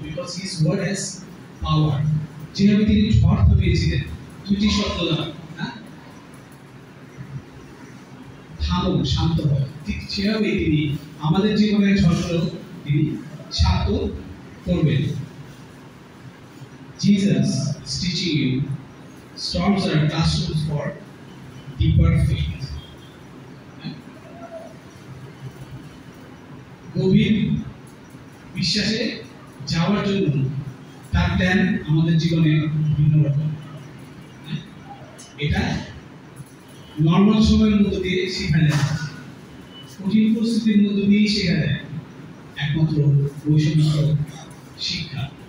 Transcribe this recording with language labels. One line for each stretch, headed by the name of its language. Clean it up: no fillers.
English: Because his word has power.
Bangla: যেভাবে তিনি ঝড় থামিয়েছিলেন দুটি শব্দ দ্বারা, থামো, শান্ত হয়, ঠিক সেভাবেই তিনি আমাদের জীবনের ঝড়গুলো তিনি শান্ত করবেন।
English: Jesus is teaching you storms are classrooms for deeper faith.
Bangla: গভীর বিশ্বাসে যাওয়ার জন্য তার প্ল্যান আমাদের জীবনে ভিন্ন রকম। এটা নর্মাল সময়ের মধ্যে দিয়ে শেখা যায়, কঠিন পরিস্থিতির মধ্যে দিয়েই শেখা যায়, একমাত্র বৈষম্য শিক্ষা।